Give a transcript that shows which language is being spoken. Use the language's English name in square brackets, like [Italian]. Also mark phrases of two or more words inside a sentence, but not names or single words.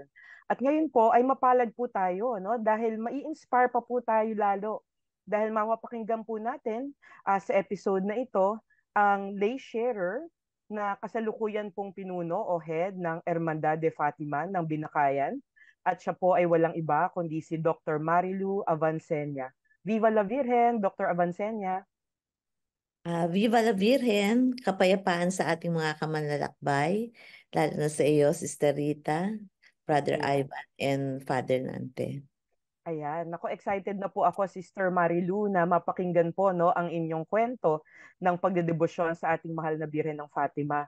[Filipino] At ngayon po ay mapalad po tayo no dahil mai-inspire pa po tayo lalo dahil mapapakinggan po natin sa episode na ito ang [English] lay sharer [Filipino] na kasalukuyan pong pinuno o head ng Hermandad de Fatima ng Binakayan. At siya po ay walang iba kundi si Dr. Marilu Avancenia. [Spanish] Viva la Virgen, Dr. Avancenia. Viva la Virgen, [Filipino] kapayapaan sa ating mga kamanlalakbay, lalo na sa iyo, Sister Rita, Brother Ivan, and Father Nante. Ayan, nako excited na po ako Sister Marilu na mapakinggan po no ang inyong kwento ng pagdedebosyon sa ating mahal na Birhen ng Fatima.